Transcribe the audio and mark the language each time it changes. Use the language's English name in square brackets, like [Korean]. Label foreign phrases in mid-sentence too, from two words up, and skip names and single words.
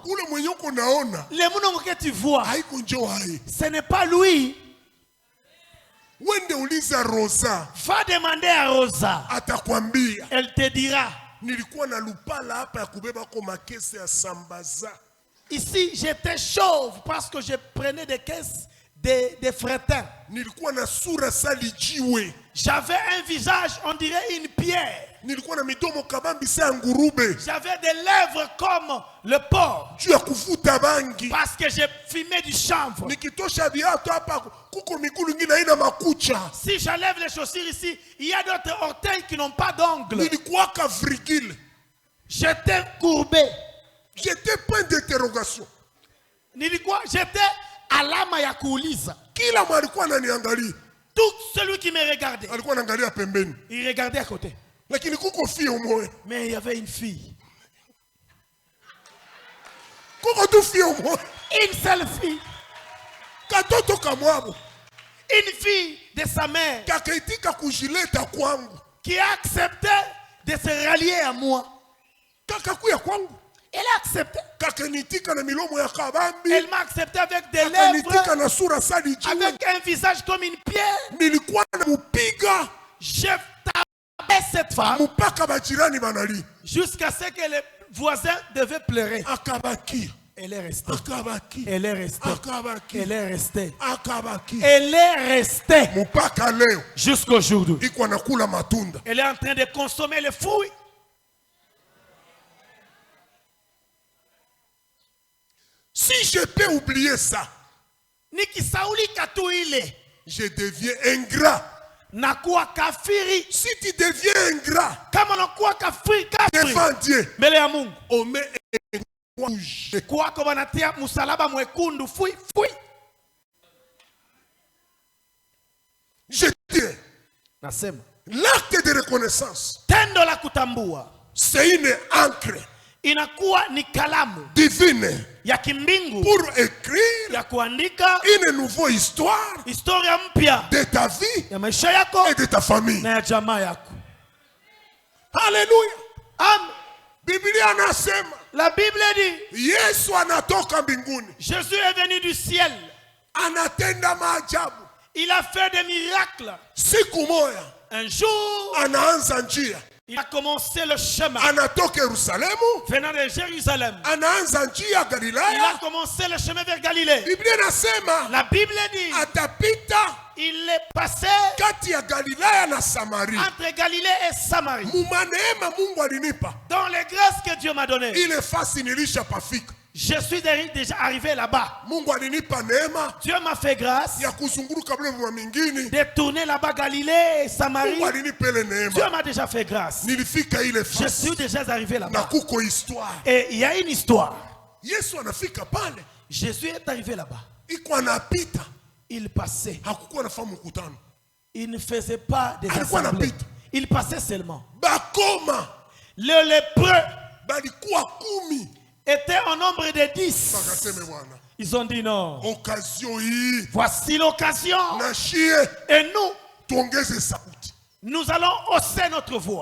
[French] Le Munongo que tu vois, ce n'est pas lui. Va demander à Rosa. Elle te dira. Ici, j'étais chauve parce que je prenais des caisses des frétins. [Swahili] Nilikuwa na sura sali jiwe. [French] J'avais un visage, on dirait une pierre. [Swahili] Nilikuwa na midomo kabambi sa ngurube. [French] J'avais des lèvres comme le porc. [Swahili] Juu ya kuvuta bangi. [French] Parce que j'ai fumé du chanvre. [Swahili] Nikitosha viatu hapa kuko miguu ingine haina makucha. [French] Si j'enlève les chaussures ici, il y a d'autres orteils qui n'ont pas d'ongles. [Swahili] Nilikuwa ka virgule. [French] J'étais courbé. J'étais point d'interrogation. [Swahili] Nilikuwa j'étais alama ya kuuliza. Kila mtu alikuwa ananiangalia. [French] Tout celui qui me regardait. [Swahili] Alikuwa anaangalia pembeni. [French] Il regardait à côté. [Swahili] Lakini kuko fille umoja. [French] Mais il y avait une fille. [Swahili] Kuko tu fille umoja. [French] Une seule fille. [Swahili] Katoto kamwabo. [French] Une fille de sa mère. [Swahili] Kakaitika kujileta kwangu. [French] Qui a accepté de se rallier à moi. [Swahili] Kakakuya kwangu. [French] Elle a accepté. [Swahili] Kakanitika na milomo ya kabambi. [French] Elle m'a accepté avec des lèvres. [Swahili] Na sura sali jiwe. [French] Avec un visage comme une pierre. [Swahili] Nilikuwa namupiga. [French] Je tapais cette femme. [Swahili] Mpaka bajirani banali. [French] Jusqu'à ce que les voisins devaient pleurer. [Swahili] Akabaki. [French] Elle est restée. [Swahili] Akabaki. [French] Elle est restée. [Swahili] Akabaki. [French] Elle est restée. [Swahili] Akabaki. [French] Elle est restée. [Swahili] Mpaka leo. [French] Jusqu'au jour d'aujourd'hui. [Swahili] Iko anakula matunda. [French] Elle est en train de consommer les fruits. Si je peux oublier ça, je deviens ingrat. Si tu deviens ingrat, devant Dieu, on met un rouge. Je dis, l'acte de reconnaissance, c'est une encre [Swahili] inakuwa ni kalamu [French] divine [Swahili] ya kimbingu [French] pour écrire [Swahili] ya kuandika [French] une nouvelle histoire [Swahili] historia mpya [French] de ta vie [Swahili] ya maisha yako [French] et de ta famille. [Swahili] Na ya jamaa yako. [French] Alléluia. Amen. [Swahili] Biblia anasema, [French] la Bible dit, [Swahili] Yesu anatoka mbinguni. [French] Jésus est venu du ciel. [Swahili] Anatenda maajabu. [French] Il a fait des miracles. [Swahili] Siku moja, [French] un jour, [Swahili] anaanza njia. [French] Il a commencé le chemin. [Swahili] Anatoka Yerusalemu. [French] Venant de Jérusalem. [Swahili] Anaanza njia Galilaya. [French] Il a commencé le chemin vers Galilée. [Swahili] Biblia nasema, [French] la Bible dit, [Swahili] atapita, [French] il est passé [Swahili] kati ya Galilaya na Samarie. [French] Entre Galilée et Samarie. [Swahili] Mumaneema Mungu alinipa. [French] Dans les grâces que Dieu m'a données. [Swahili] Ile fasi nilisha pafika. [French] Je suis déjà arrivé là-bas. [Swahili] Mungu alinipa neema. [French] Dieu m'a fait grâce. [Swahili] Ya kuzunguruka bile mwa mingine. [French] De tourner là-bas Galilée et Samarie. [Swahili] Mungu alinipa ile neema. [French] Dieu m'a déjà fait grâce. [Swahili] Nilifika ile fasi. [French] Je suis déjà arrivé là-bas. [Swahili] Na kuko histoire. [French] Et il y a une histoire. [Swahili] Yesu anafika pale. [French] Jésus est arrivé là-bas. [Swahili] Iko anapita. [French] Il passait. Hakukuwa na famu mkutano. Il ne faisait pas des assemblées. Il passait seulement. [Swahili] Bakoma. [French] Le lépreux. [Swahili] Balikuwa 10. [French] Était au nombre de 10. Ils ont dit non. Voici l'occasion. Et nous, nous allons hausser notre voix.